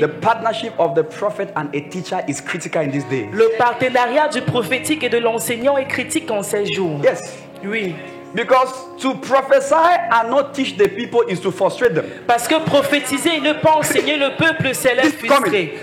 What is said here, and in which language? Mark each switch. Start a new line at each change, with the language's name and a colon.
English: the partnership of the prophet and a teacher is critical in this day.
French: le partenariat du prophétique et de l'enseignant est critique en ces jours.
English: Yes.
French: Oui.
English: Because to prophesy and not teach the people is to frustrate them.
French: Parce que prophétiser et ne pas enseigner le peuple, c'est les frustrer.